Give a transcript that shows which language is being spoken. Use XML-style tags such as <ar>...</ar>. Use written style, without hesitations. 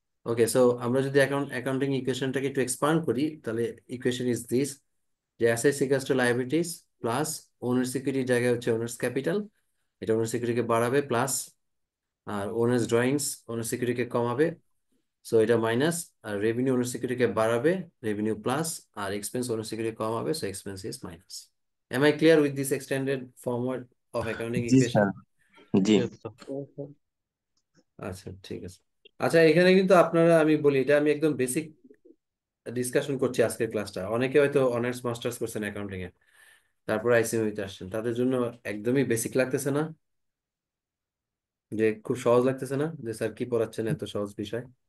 <bn>ওকে, so আমরা যদি accounting ইকুয়েশনটাকে একটু এক্সপান্ড করি, তাহলে</bn> <en>equation is this,</en> <bn>যে assets equals to liabilities plus ওনার সিকিউরিটির জায়গায় হচ্ছে ওনার্স ক্যাপিটাল, এটা ওনার সিকিউরিটিকে বাড়াবে, প্লাস আর ওনার্স ড্রয়িংস ওনার সিকিউরিটিকে কমাবে, সো এটা মাইনাস, আর রেভিনিউ ওনার সিকিউরিটিকে বাড়াবে, রেভিনিউ প্লাস, আর এক্সপেন্স ওনার সিকিউরিটি কমাবে,</bn> <en>So expense is minus. Am I clear with this extended format of accounting</en> <bn>G</bn> <en>equation?</en> <bn>Sir. G.</bn> <en>Yes sir.</en> <bn>আচ্ছা, ঠিক আছে। আচ্ছা, এখানে কিন্তু আপনারা, আমি বলি এটা আমি একদম বেসিক ডিসকাশন করছি আজকের ক্লাসটা। অনেকে হয়তো অনার্স মাস্টার্স করছেন অ্যাকাউন্টিং এ, তারপর আইসিএমইতে আসছেন, তাদের জন্য একদমই বেসিক লাগতেছে না? যে খুব সহজ লাগতেছে না যে স্যার কি পড়াচ্ছেন, এত সহজ বিষয়?</bn>